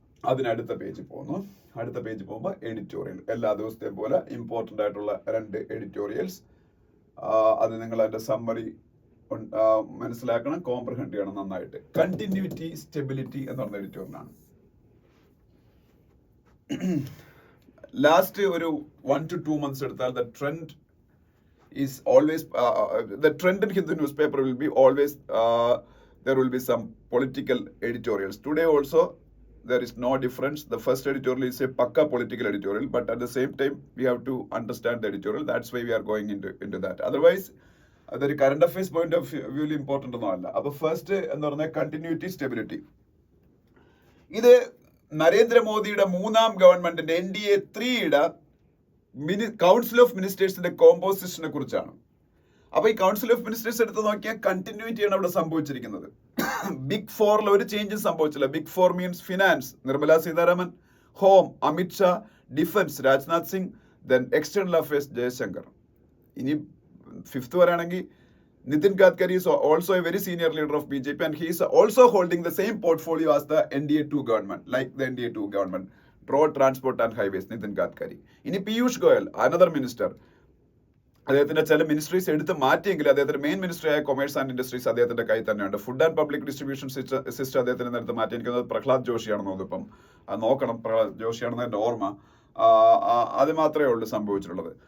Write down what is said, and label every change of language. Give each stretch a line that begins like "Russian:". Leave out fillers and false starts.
Malayalam: അതിനടുത്ത page പോകുമ്പോൾ editorial, എല്ലാ ദിവസത്തെയും പോലെ ഇമ്പോർട്ടൻ്റ് ആയിട്ടുള്ള 2 എഡിറ്റോറിയൽസ്. അത് നിങ്ങൾ അതിന്റെ സമ്മറി മനസ്സിലാക്കണം, കോംപ്രഹെൻഡ് ചെയ്യണം നന്നായിട്ട്. കണ്ടിന്യൂറ്റി സ്റ്റെബിലിറ്റി എന്ന് പറഞ്ഞ എഡിറ്റോറിയലാണ്. ലാസ്റ്റ് ഒരു 1 to 2 months എടുത്താൽ
English: the trend is always the trend in Hindu newspaper will be always there will be some political editorials. Today also there is no difference. The first editorial is a pakka political editorial, but at the same time we have to understand the editorial. That's why we are going into that.
Malayalam: Otherwise അതൊരു current affairs point of വ്യൂവിൽ important ഒന്നും അല്ല. അപ്പൊ first എന്ന് പറഞ്ഞാൽ continuity stability. ഇത് നരേന്ദ്രമോദിയുടെ 3ാം ഗവൺമെന്റിന്റെ NDA 3യുടെ കൗൺസിൽ ഓഫ് മിനിസ്റ്റേഴ്സിന്റെ കോമ്പോസിഷനെ കുറിച്ചാണ്. അപ്പൊ ഈ കൗൺസിൽ ഓഫ് മിനിസ്റ്റേഴ്സ് എടുത്ത് നോക്കിയാൽ കണ്ടിന്യൂറ്റിയാണ് അവിടെ സംഭവിച്ചിരിക്കുന്നത്. ബിഗ് 4ൽ ഒരു ചേഞ്ചും സംഭവിച്ചില്ല. Big 4 means finance Nirmala Sitharaman, home Amit Shah, defence Rajnath Singh, then external affairs Jaishankar. ഇനി 5th വരാണെങ്കിൽ
English: Nitin Gadkari is also a very senior leader of BJP and he is also holding the same portfolio as the NDA 2 government, like the NDA 2 government, road transport and highways, Nitin Gadkari.
Malayalam: ഇനി Piyush Goyal, another minister. അദ്ദേഹത്തിന്റെ ചില ministries എടുത്ത് മാറ്റിയെങ്കിൽ അദ്ദേഹത്തിന്റെ main ministry ആയ commerce and industries അദ്ദേഹത്തിന്റെ കൈ തന്നെയുണ്ട്. Food and public distribution system അദ്ദേഹത്തിന്റെ നേരത്തെ മാറ്റി. എനിക്കത് പ്രഹ്ലാദ് ജോഷിയാണെന്ന് തോന്നുന്നു. ഇപ്പം നോക്കണം, പ്രഹ്ലാദ് ജോഷിയാണെന്ന് എൻ്റെ ഓർമ്മ. അത് മാത്രമേ ഉള്ളൂ സംഭവിച്ചിട്ടുള്ളത്.